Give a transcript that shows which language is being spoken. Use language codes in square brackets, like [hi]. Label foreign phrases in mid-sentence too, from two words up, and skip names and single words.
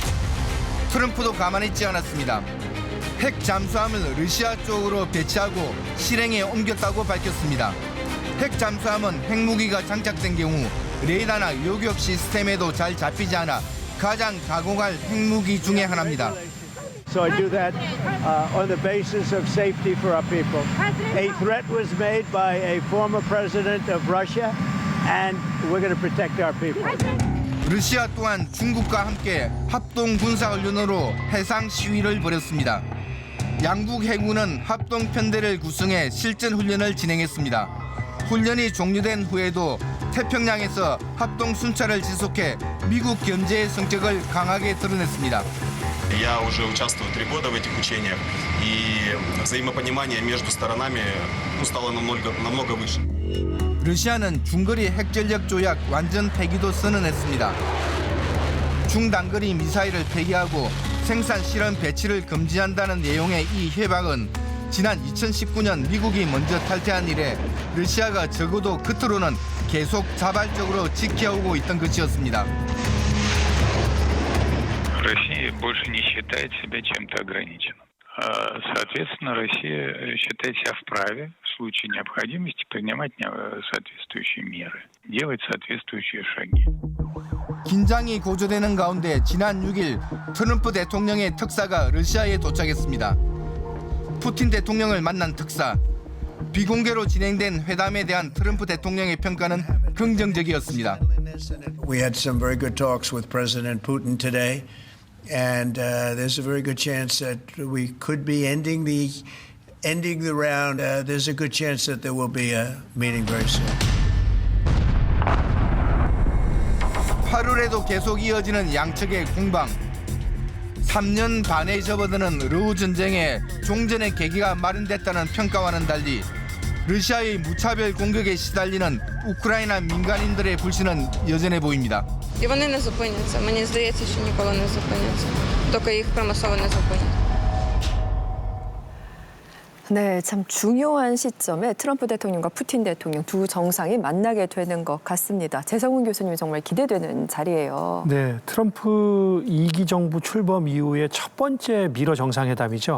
[ko] 트럼프도 가만히 있지 않았습니다. 핵 잠수함을 러시아 쪽으로 배치하고 실행에 옮겼다고 밝혔습니다. 핵 잠수함은 핵무기가 장착된 경우 레이더나 요격 시스템에도 잘 잡히지 않아 가장 가공할 핵무기 중에 하나입니다. [en] So I do that on the basis of safety for our people. A threat was made by a former president of Russia, and we're going to protect our people. [ko] 러시아 또한 중국과 함께 합동 군사훈련으로 해상 시위를 벌였습니다. 양국 해군은 합동 편대를 구성해 실전 훈련을 진행했습니다. 훈련이 종료된 후에도 태평양에서 합동 순찰을 지속해 미국 견제의 성격을 강하게 드러냈습니다. [ru] Я уже участвую 3 года в этих учениях, и взаимопонимание между сторонами стало намного выше. [ko] 러시아는 중거리 핵전력 조약 완전 폐기도 선언했습니다. 중단거리 미사일을 폐기하고 생산 실험 배치를 금지한다는 내용의 이 협약은 지난 2019년 미국이 먼저 탈퇴한 이래 러시아가 적어도 겉으로는 계속 자발적으로 지켜오고 있던 것이었습니다. [ru] Россия больше не считает себя чем-то ограниченным. Соответственно, Россия считает себя вправе в случае необходимости принимать соответствующие меры, делать соответствующие шаги. [ko] 긴장이 고조되는 가운데 지난 6일 트럼프 대통령의 특사가 러시아에 도착했습니다. 푸틴 대통령을 만난 특사. 비공개로 진행된 회담에 대한 트럼프 대통령의 평가는 긍정적이었습니다. [en] We had some very good talks with President Putin today, and there's a very good chance that we could be ending the round. There's a good chance that there will be a meeting very soon. [ko] 8월에도 계속 이어지는 양측의 공방. 3년 반에 접어드는 러우 전쟁에 종전의 계기가 마련됐다는 평가와는 달리 러시아의 무차별 공격에 시달리는 우크라이나 민간인들의 불신은 여전해 보입니다. [uk] І вони не зупиняться. Мені здається, що ніколи не зупиняться. Тільки їх примусово не зупинять. [ko] 네, 참 중요한 시점에 트럼프 대통령과 푸틴 대통령 두 정상이 만나게 되는 것 같습니다. 재성훈 교수님이 정말 기대되는 자리예요. 네, 트럼프 2기 정부 출범 이후에 첫 번째 미러 정상회담이죠.